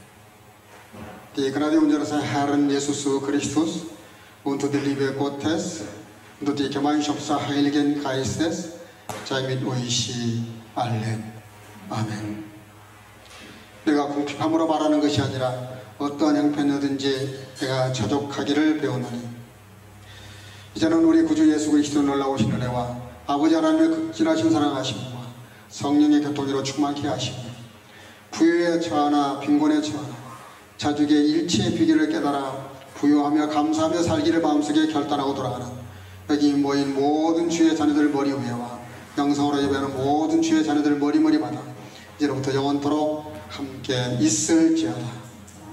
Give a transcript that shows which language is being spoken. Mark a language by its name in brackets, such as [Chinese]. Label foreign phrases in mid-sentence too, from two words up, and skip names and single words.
[German] Die Gnade unseres Herrn Jesus Christus und die Liebe Gottes und die Gemeinschaft des Heiligen Geistes sei mit euch allen. [Korean] 아멘. 내가 궁핍함으로 말하는 것이 아니라 어떠한 형편이든지 내가 자족하기를 배우노니 이제는 우리 구주 예수 그리스도 놀라우신 은혜와 아버지 하나님의 극진하신 사랑하심과 성령의 교통으로 충만케 하시고 부유에 처하나 빈곤에 처하나 자족의 일체의 비결을 깨달아 부유하며 감사하며 살기를 마음속에 결단하고 돌아가는 여기 모인 모든 주의 자녀들 머리 위에와 영성으로 예배하는 모든 주의 자녀들 머리마다 이제로부터 영원토록 함께 있을지어다.